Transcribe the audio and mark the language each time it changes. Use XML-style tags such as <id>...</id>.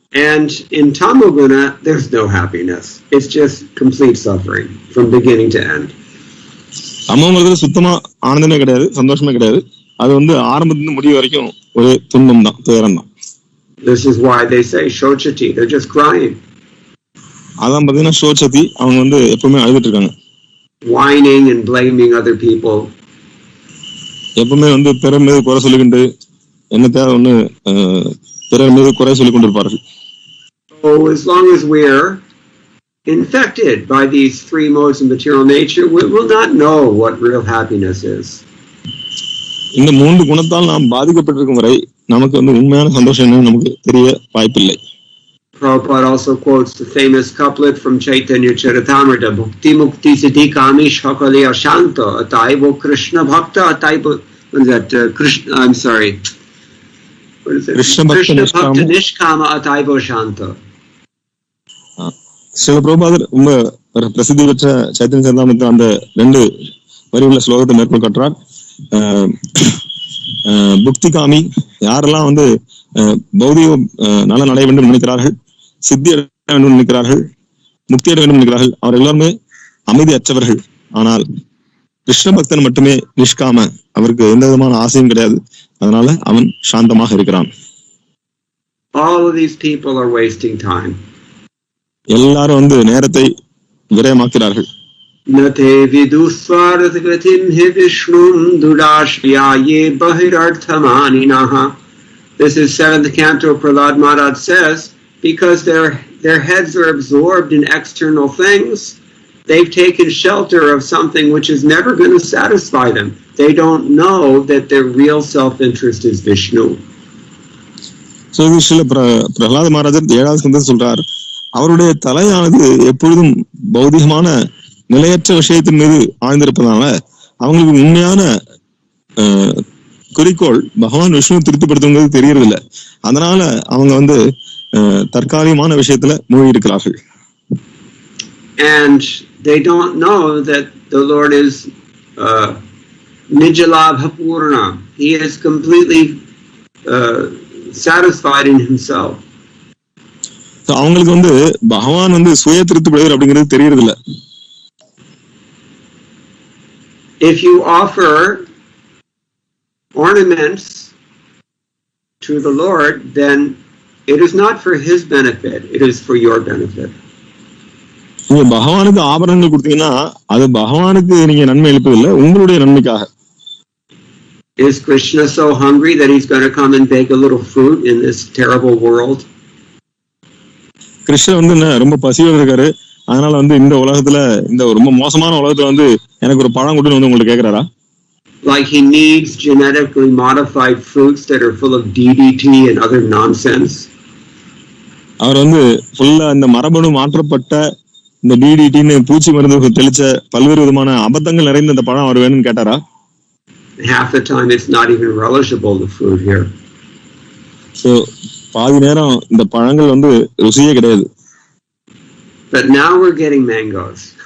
<en>And in tamoguna, there's no happiness. It's just complete suffering from beginning to end.</en> <ta>தமோங்கிறது சுத்தமா ஆனந்தமே கிடையாது, சந்தோஷமே கிடையாது. அது வந்து ஆரம்பத்துல முடிவு வரைக்கும் ஒரு துன்பம் தான், துயரம் தான்.</ta> <en>This is why they say shochati. They're just crying.</en> <ta>அதான் பாத்தீங்கன்னா சோச்சதி, அவங்க வந்து எப்பவுமே அழுதுட்டு இருக்காங்க.</ta> <en>Whining and blaming other people.</en> <ta>எப்பவுமே வந்து பிறர் மீது குறை சொல்லிக்கிண்டு என்னத்தையாவது ஒண்ணு பிறர் மீது குறை சொல்லிக் கொண்டிருப்பார்கள்.</ta> <en>So as long as we're infected by these three modes of material nature, we will not know what real happiness is.</en> <ta>இந்த மூன்று குணத்தால் நாம் பாதிக்கப்பட்டிருக்கும் வரை நமக்கு வந்து உண்மையான சந்தோஷம் என்னன்னு நமக்கு தெரிய வாய்ப்பில்லை.</ta> <en>Prabhupada also quotes the famous couplet from Chaitanya Charitamrita,</en> <sa>Bhukti Mukti Siddhi Kami Shakali Ashanta Ataivo Krishna Bhakta Ataivo,</sa> <en>what is that? Krishna, I'm sorry. What is it?</en> <sa>Krishna Bhakta Nishkama Ataivo Shanta.</sa> <ta>சில பிரபுபாதர் ரொம்ப பிரசித்தி பெற்ற சைத்தன்ய சரிதாமிரத்தில் அந்த 2 வரி உள்ள ஸ்லோகத்தை மேற்கொள் காட்டுறார். புக்தி காமி, யாரெல்லாம் வந்து பௌதிக நலன் அடைய வேண்டும் நினைக்கிறார்கள், சித்தி அடைய வேண்டும் நினைக்கிறார்கள், முக்தி அடைய வேண்டும் நினைக்கிறார்கள், அவர் எல்லாருமே அமைதி அற்றவர்கள். ஆனால் கிருஷ்ண பக்தன் மட்டுமே நிஷ்காம, அவருக்கு எந்த விதமான ஆசையும் கிடையாது. அதனால அவன் சாந்தமாக இருக்கிறான்.</ta> <en>All of these people are wasting time.</en> <ta>எல்லாரும் வந்து நேரத்தை விரயமாக்கிறார்கள்.</ta> <sa>Nate vidusvaragatim hi vishnum dudashyaye bahirarthamaninaha.</sa> <en>This is 7th canto. Prahlad Maharaj says, because their heads are absorbed in external things, they've taken shelter of something which is never going to satisfy them. They don't know that their real self-interest is Vishnu.</en> <ta>So this Prahlad Maharaj 7th ஸ்கந்தத்தில் சொல்றார், அவருடைய தலையானது எப்பொழுதும் பௌதிகமான நிலையற்ற விஷயத்தின் மீது ஆழ்ந்திருப்பதனால அவங்களுக்கு உண்மையான குறிக்கோள் பகவான் விஷ்ணு திருப்திப்படுத்துங்கிறது தெரியறது இல்லை. அதனால அவங்க வந்து தற்காலிகமான விஷயத்துல மூழ்கி இருக்கிறார்கள்.</ta> <en>And they don't know that the Lord is Nijalabha Purna. He is completely satisfied in himself.</en> <ta>அவங்களுக்கு வந்து பகவான் வந்து சுய திருப்தியுடையவர் அப்படிங்கிறது தெரியறது இல்ல.</ta> <en>If you offer ornaments to the Lord, then it is not for his benefit, it is for your benefit.</en> <ta>நீங்க பகவானுக்கு ஆபரணங்கள் கொடுத்தீங்கன்னா அது பகவானுக்கு நீங்க நன்மை அளிப்பதில்லை, உங்களுடைய நன்மைக்காக.</ta> <en>Is Krishna so hungry that he's going to come and beg a little fruit in this terrible world?</en> <ta>கிருஷ்ணர் வந்து என்ன ரொம்ப பசியோட இருக்காரு, அதனால வந்து இந்த உலகத்துல இந்த ரொம்ப மோசமான உலகத்துல வந்து எனக்கு ஒரு பழம் கொடுன்னு வந்து உங்களுக்கு கேக்குறாரா?</ta> <en>Like he needs genetically modified fruits that are full of DDT and other nonsense.</en> <ta>அவர் வந்து ஃபுல்லா இந்த மரபணு மாற்றப்பட்ட இந்த டிடிடின்னு பூச்சி மருந்து தெளிச்ச பல்வேறு விதமான அபத்தங்கள் நிறைந்த இந்த பழம் அவர் வேணும்னு கேட்டாரா?</ta> <en>Half the time it's not even relishable, the fruit here.</en> <ta>So பாதி நேரம் இந்த பழங்கள் வந்து ருசியே கிடையாது.</ta> <en>But now we're getting mangoes.</en>